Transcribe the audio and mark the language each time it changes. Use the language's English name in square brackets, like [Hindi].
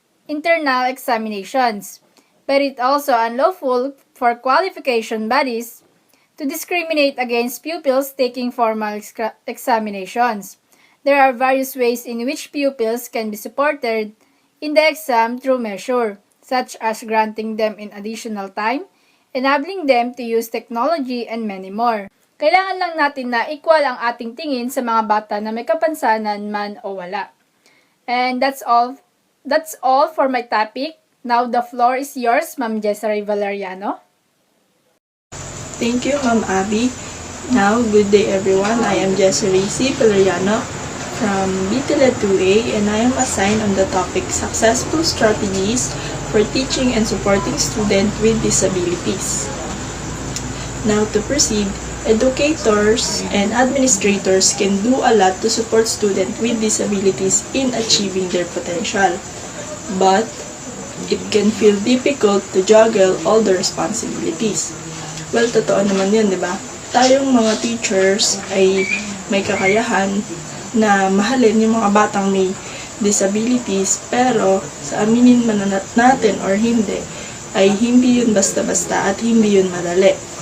[English] internal examinations, but it also unlawful for qualification bodies to discriminate against pupils taking formal examinations. There are various ways in which pupils can be supported in the exam through measure, such as granting them in additional time, enabling them to use technology, and many more. [Filipino] Kailangan lang natin na equal ang ating tingin sa mga bata na may kapansanan man o wala. [English] And that's all for my topic. Now the floor is yours, Ma'am Jessary Valeriano. Thank you, Ma'am Abby. Now, good day everyone. I am Jessary C. Valeriano from BTLED 2A and I am assigned on the topic Successful Strategies for Teaching and Supporting Students with Disabilities. Now, to proceed, educators and administrators can do a lot to support students with disabilities in achieving their potential. But it can feel difficult to juggle all the responsibilities. [Filipino] Well, totoo naman yun, di ba? Tayong mga teachers ay may kakayahan na mahalin yung mga batang may disabilities, pero sa aminin man natin or hindi, ay hindi yun basta-basta at hindi yun madali.